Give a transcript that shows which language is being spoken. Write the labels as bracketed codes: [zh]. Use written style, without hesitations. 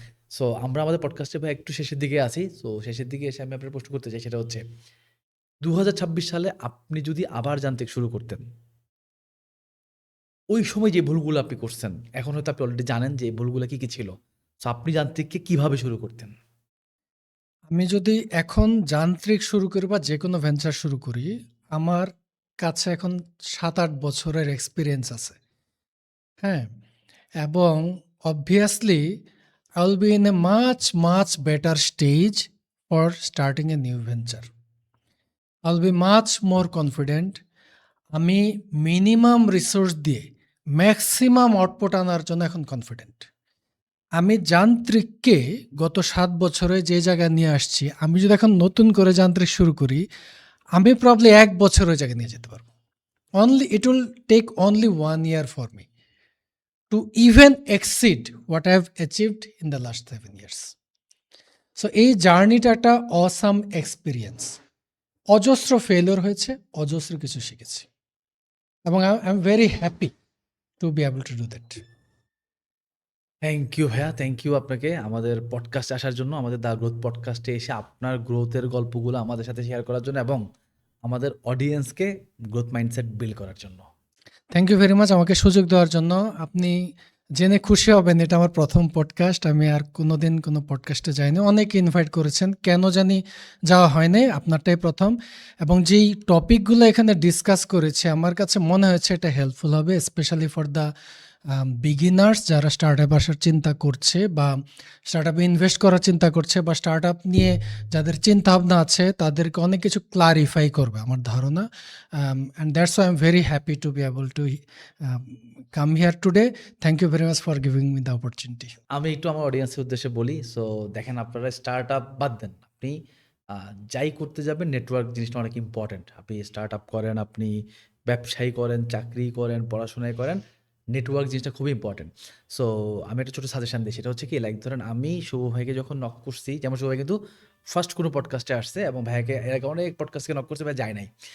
[bn] So আমরা আমাদের পডকাস্টে ভাই একটু শেষের দিকে আছি। সো শেষের দিকে এসে আমি আপনার প্রশ্ন করতে চাই, সেটা হচ্ছে 2026 সালে আপনি যদি আবার যান্ত্রিক শুরু করতেন, ওই সময় যে ভুলগুলো আপনি করছেন, এখন হয়তো আপনি অলরেডি জানেন যে এই ভুলগুলো কি কি ছিল। সো আপনি যান্ত্রিককে কিভাবে শুরু করতেন? আমি যদি এখন যান্ত্রিক শুরু করি বা যে কোনো ভেঞ্চার শুরু করি, আমার কাছে এখন 7-8 বছরের এক্সপিরিয়েন্স আছে। হ্যাঁ? এবং [en] obviously I will be in a much better stage for starting a new venture. I will be much more confident. [bn] আমি মিনিমাম রিসোর্স দিয়ে ম্যাক্সিমাম আউটপুট আনার জন্য এখন কনফিডেন্ট। আমি যান্ত্রিককে গত 7 বছরে যে জায়গায় নিয়ে আসছি, আমি যদি এখন নতুন করে যান্ত্রিক শুরু করি, আমি প্রবাবলি 1 বছর ওই জায়গায় নিয়ে যেতে পারবো। [en] It will take only 1 year for me to even exceed what I have achieved in the last 7 years. [bn] So এই জার্নিটা একটা অসাম এক্সপিরিয়েন্স। অজস্র ফেলিওর হয়েছে, অজস্র কিছু শিখেছি এবং [en] I am very happy to be able to do that. Thank you [bn] ভাইয়া, থ্যাংক ইউ আপনাকে আমাদের পডকাস্টে আসার জন্য, আমাদের দ্য গ্রোথ পডকাস্টে এসে আপনার গ্রোথের গল্পগুলো আমাদের সাথে শেয়ার করার জন্য এবং আমাদের অডিয়েন্সকে গ্রোথ মাইন্ডসেট বিল্ড করার জন্য। [en] thank you very much [bn] আমাকে সুযোগ দেওয়ার জন্য। আপনি জেনে খুশি হবেন, এটা আমার প্রথম পডকাস্ট। আমি আর কোনোদিন কোনো পডকাস্টে যাইনি। অনেকে ইনভাইট করেছেন, কেন জানি যাওয়া হয়নি, আপনারটাই প্রথম। এবং যেই টপিকগুলো এখানে ডিসকাস করেছি, আমার কাছে মনে হয়েছে এটা হেল্পফুল হবে, [en] specially for the beginners, [bn] যারা স্টার্টআপ আসার চিন্তা করছে বা স্টার্টআপে ইনভেস্ট করার চিন্তা করছে বা স্টার্টআপ নিয়ে যাদের চিন্তাভাবনা আছে, তাদেরকে অনেক কিছু ক্লারিফাই করবে আমার ধারণা। [en] And that's why I am very happy to be able to come here today. Thank you very much for giving me the opportunity. [bn] আমি একটু আমার অডিয়েন্সের উদ্দেশ্যে বলি। সো দেখেন, আপনারা স্টার্টআপ বাদ দেন, আপনি যাই করতে যাবেন, নেটওয়ার্ক জিনিসটা অনেক ইম্পর্টেন্ট। আপনি স্টার্টআপ করেন, আপনি ব্যবসায়ী করেন, চাকরি করেন, পড়াশোনায় করেন, নেটওয়ার্ক জিনিসটা খুবই ইম্পর্টেন্ট। সো আমি একটা ছোটো সাজেশন দিই, সেটা হচ্ছে কি, লাইক ধরেন আমি শুভ ভাইকে যখন নক করছি, যেমন শুভ ভাই কিন্তু ফার্স্ট কোনো পডকাস্টে আসছে এবং ভাইকে এর আগে অনেক পডকাস্টকে নক করছে, ভাই যায় নাই।